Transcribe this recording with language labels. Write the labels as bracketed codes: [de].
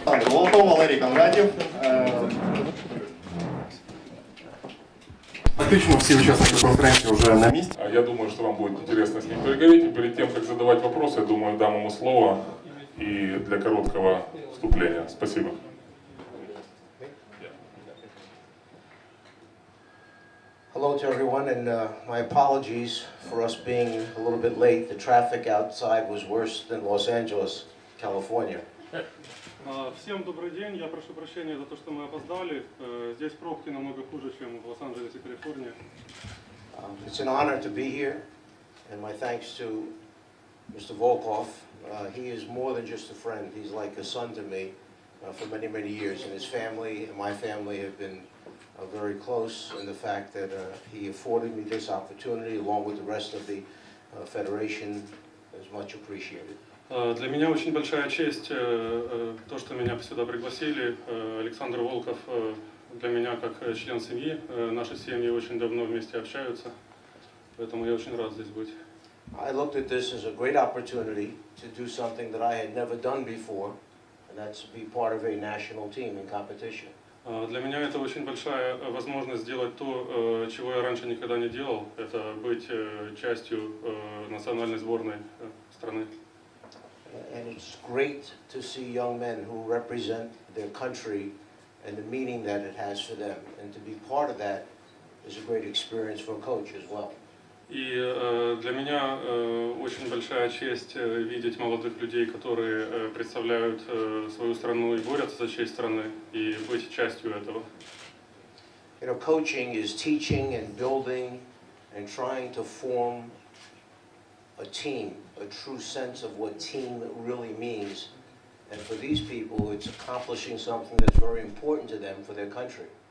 [uk] Волков, Валерій Кондратів. Фактично всі учасники конференції вже на місці. [ru] Я думаю, что вам будет интересно с ним переговорить. И перед тем, как задавать вопросы, я думаю, дам ему слово и для короткого вступления. Спасибо. [en] Hello to everyone, and my apologies for us being a little bit late. The traffic outside was worse than Los Angeles, California. [ru] Всем добрый день. Я прошу прощения за то, что мы опоздали. Здесь пробки намного хуже, чем в Лос-Анджелесе, Калифорния. [en] It's an honor to be here, and my thanks to Mr. Volkov. He is more than just a friend. He's like a son to me for many, many years, and his family and my family have been very close in the fact that he afforded me this opportunity along with the rest of the Federation is much appreciated. [ru] Для меня очень большая честь то, что меня сюда пригласили. Александр Волков для меня как член семьи. Наши семьи очень давно вместе общаются, поэтому я очень рад здесь быть. [en] I looked at this as a great opportunity to do something that I had never done before, and that's to be part of a national team in competition. [ru] Для меня это очень большая возможность сделать то, чего я раньше никогда не делал. Это быть частью национальной сборной страны. [en] And it's great to see young men who represent their country and the meaning that it has for them. And to be part of that is a great experience for a coach as well. [ru] И для меня очень большая честь видеть молодых людей, которые представляют свою страну и борются за честь страны, и быть частью этого. [en] You know, coaching is teaching and building and trying to form a team, a true sense of what team really means. And for these people, it's accomplishing something that's very important to them for their country.